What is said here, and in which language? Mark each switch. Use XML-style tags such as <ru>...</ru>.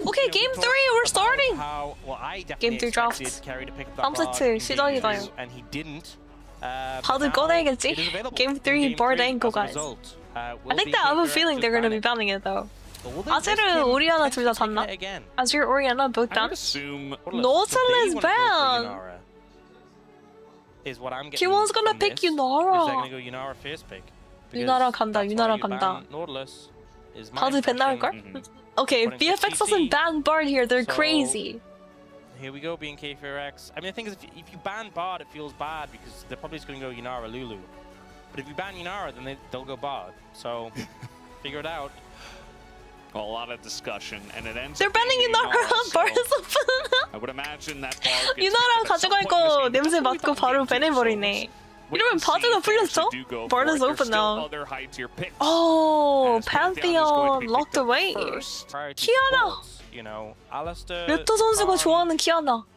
<en>Okay, game 3, we're starting. Game 3 draft.</en> <ko>3세트 시작이다요.</ko> <en>And he didn't.</en> <ko>다들 꺼내겠지?</ko> <en>Game 3 BARD angle, guys. I think that I have a feeling they're gonna be banning it though.</en> <ko>아제르, 오리아나 둘 다 닿나?</ko> <en>Azure, Orianna both done? Nautilus ban! Q1's gonna pick Yunara.</en> <ko>Yunara 간다, Yunara 간다. 다들 밴 나올걸?</ko> <en>Okay, if BFX doesn't ban BARD here, they're crazy. Here we go, B&K feviknight. I mean, the thing is, if you ban BARD, it feels bad because they're probably just going to go Yunara Lulu. But if you ban Yunara, then they'll go BARD. So, figure it out. Well, a lot of discussion, and it ends. They're banning Yunara. BARD is open. I would imagine that BARD gets</en> <ko>Yunara 가져갈 거 냄새 맡고 바로 배내버리네. 이러면 바드가 풀렸죠? BARD is open now.</ko> <en>Oh, Pantheon locked away.</en> <ko>키아나. 랩터 선수가 좋아하는 키아나.</ko>